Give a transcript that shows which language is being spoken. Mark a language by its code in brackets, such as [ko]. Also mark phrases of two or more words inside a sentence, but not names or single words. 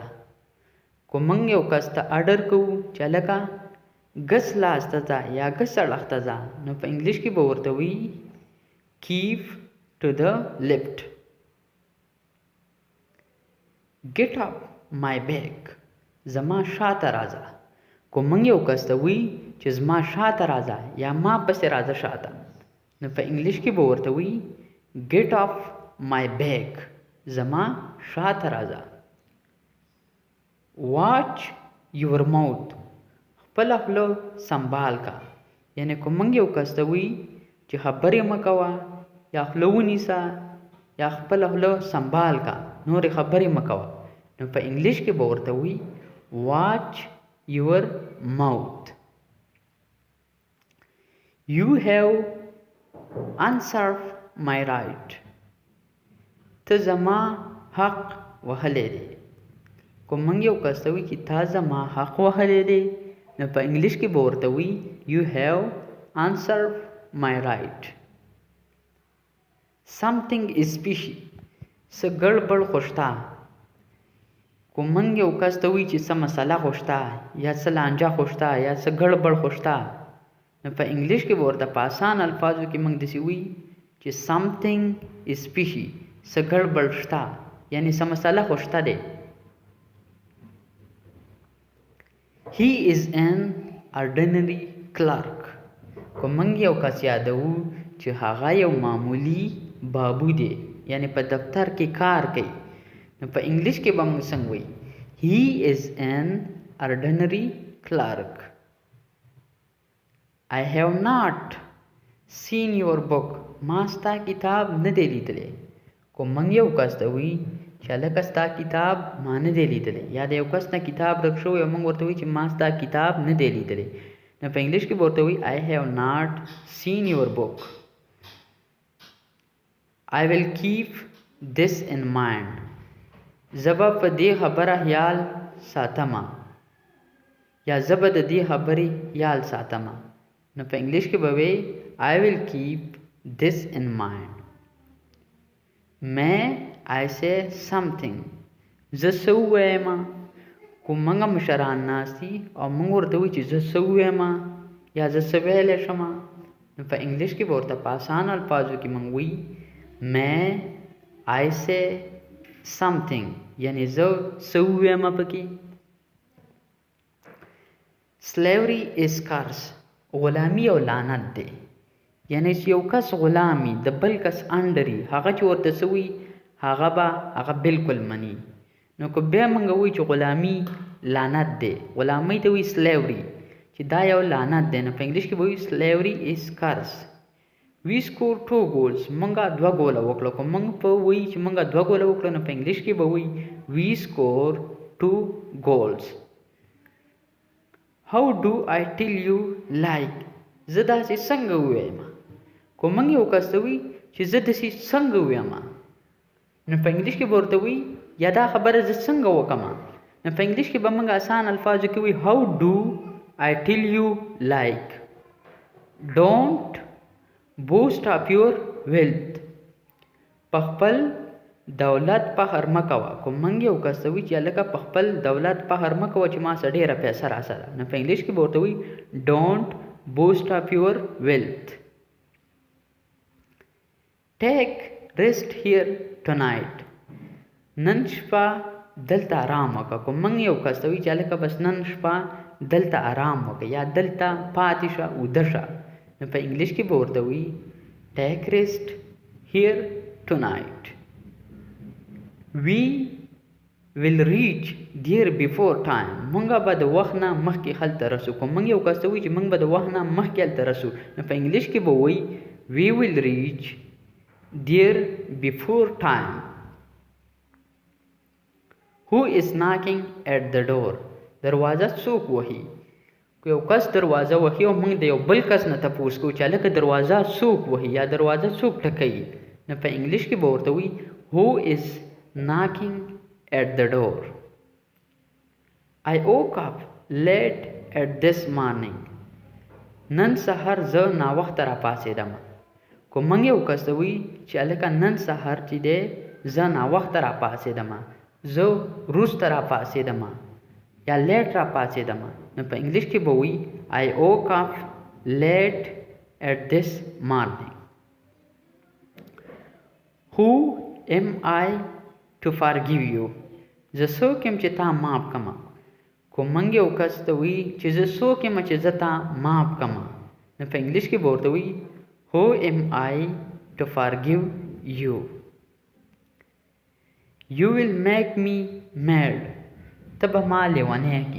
[ps] کوم موږ یو کس ته اډر کوو چې هلکه ګس لاس ته ځه یا ګس اړخ ته ځه، نو په انګلیش کې به ورته وایي [en] Keep to the left. Get up my back. [ps] زما شاته راځه. کوم موږ یو کس ته وایي چې زما شاته راځه یا ما پسې راځه شاته، نو په انګلیش کې به ورته وایي [en] Get off my back. [ps] زما شاته راځه. [en] Watch your mouth. [ps] خپله خوله سنبال کا. یعنې کوم موږ یو کس ته وایي چې خبرې مه کوه یا خوله ونیسه یا خپله خوله سنبال کا، نورې خبرې مه کوه، نو په انګلیش کې به ورته وایي [en] Watch your mouth. You have usurped my right. [ps] ته زما حق وهلی دی. کوم موږ یو کس ته وایي چې تا زما حق وهلی دی، نو په انګلیش کې به ورته وایي [en] You have usurped my right. Something is fishy. [ps] څه ګړبړ خو شته. کوم موږ یو کس ته وایي چې څه مسله خو شته یا څه لانجه خو شته یا څه ګړبړ خو شته، نو په انګلیش کې به ورته په آسان الفاظو کې موږ داسې وایي چې [en] something is fishy، [ps] څه ګډوډ شته، یعنی څه مسله خو شته دی. [en] he is an ordinary clerk، [ps] که موږ یو کس یادوو چې هغه یو معمولی بابو دی، یعنی په دفتر کې کار کوي، نو په انګلیش کې به موږ څنګه وایي [en] he is an ordinary clerk. I have not seen your book، [ps] ما ستا کتاب نه دی لیدلی. کو موږ یو کس ته وایي چې هلکه ستا کتاب ما نه دی لیدلی، یا د یو کس نه کتاب ورک شوی او موږ ورته وایي چې ما ستا کتاب نه دی لیدلی، نو په انګلیش کې به ورته وایي [en] I have not seen your book. I will keep this in mind، [ps] زه به په دې خبره خیال ساتمه، یا زه به د دې خبرې خیال ساتمه، نو په انګلیش کې به وایي [en] I will keep this in mind. May I say something، [ps] زه څه ووایم. کو موږ مشران ناست دي او موږ ورته وایو چې زه څه ووایم یا زه څه ویلی شم، نو په انګلیش کې به ورته په آسان الفاظو کې موږ وایي [en] May I say something، [ps] یعنی زه څه ووایم پکې. [en] Slavery is curse، [ps] غلامی او لعنت دی، یعنی چې یو کس غلامي د بل کس انډري، هغه چې ورته څه وایي هغه بالکل مني. نو که بیا موږ وایو چې غلامي لعنت دی، غلامۍ ته وایي slavery، چې دا یو لعنت دی، نو په انګلیش کې به وایي [en] slavery is curse. We scored 2 goals، [ps] موږ 2 ګوله وکړو. که موږ په وایي چې موږ 2 ګوله وکړو، نو په انګلیش کې به وایي [en] we scored 2 goals. How do I tell you like، [ps] زه داسې څنګه ووایم. که موږ یو کس ته وایي چې زه داسې څنګه ووایم، نو په انګلیش کې به ورته وایي یا دا خبره زه څنګه وکړم، نو په انګلیش کې به موږ آسان الفاظو کې وایي [en] how do I tell you like. Don't boast of your wealth، [ps] په خپل دولت فخر مه کوه. که موږ یو کس ته وایي چې هلکه په خپل دولت فخر مه کوه چې ما څه ډېره پیسه راسره، نو په انګلیش کې به ورته وایي [en] don't boast of your wealth. Take rest here tonight، [ps] نن شپه دلته آرام وکړه. که موږ یو کس ته وایي چې هلکه بس نن شپه دلته آرام وکړه یا دلته پاتې شه ویده شه، نو په انګلیش کې به ورته وایي [en] take rest here tonight. We will reach there before time، [ps] موږ به د وخت نه مخکې هلته رسو. که موږ یو کس ته وایي چې موږ به د وخت نه مخکې هلته رسو، نو په انګلیش کې به وایي [en] we will reach there before time. Who is knocking at the door، [ps] دروازه څوک وهي. که یو کس دروازه وهي او موږ د یو بل کس نه تپوس کوو چې هلکه دروازه څوک وهي یا دروازه څوک ټکوي، نو په انګلیش کې به ورته وایي [en] who is knocking at the door. I woke up late at this morning، [ps] نن سحر زه ناوخته راپاڅېدم. که موږ یو کس ته وایي چې هلکه نن سحر چې دی زه ناوخته راپاڅېدم، زه وروسته راپاڅېدم یا لیټ راپاڅېدم، نو په انګلیش کې به وایي [en] I woke up late at this morning. Who am I to forgive you، [ps] زه څوک یم چې تا معاف کړم. که موږ یو کس ته وایي چې زه څوک یم چې زه تا معاف کړم، نو په انګلیش کې به ورته وایي [en] who am I to forgive you. You will make me mad، [ps] ته به ما لیونی کړي.